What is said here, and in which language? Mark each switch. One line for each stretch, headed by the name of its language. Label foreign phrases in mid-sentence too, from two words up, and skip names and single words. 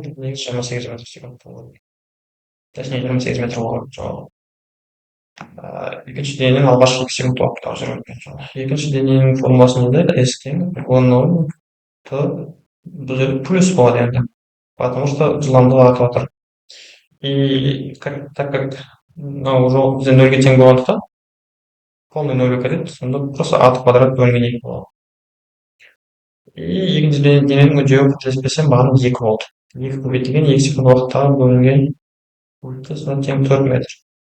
Kazakh: Негізі 28 метр секунд болады. Точнее 28 метр болған жауап. Екінші дененің алғашқы 2 секунд уақыттағы жүріп өткен жауап. Екінші дененің формуласы мынандай s тең v0 бұл жерде плюс болады енді.
Russian: Потому что
Kazakh: жылдамдығы артып жатыр.
Russian: И так как
Kazakh: мынау жол бізде 0-ге тең болғандықтан полный 0-ге кіреді, сонда просто a квадрат бөлінген 2 болады. И екінші дененің үдеуі қателеспесем бағана 2 болды. 2 көбейтілген 2 секунд уақыттағы бөлінген содан тең 4 метр.